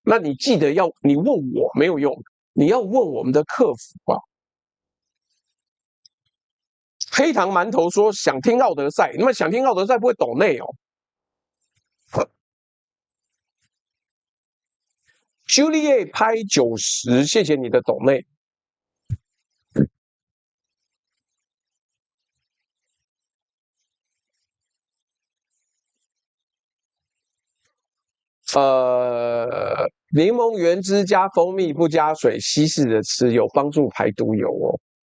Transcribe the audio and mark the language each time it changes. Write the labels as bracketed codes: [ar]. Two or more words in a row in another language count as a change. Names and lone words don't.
[zh] 那你記得你問我沒有用，你要問我們的客服啊。” 黑糖饅頭說想聽奧德賽，那麼想聽奧德賽不會抖內哦。Juliet 拍90，謝謝你的抖內。檸檬原汁加蜂蜜不加水，稀釋着吃有幫助排毒油哦。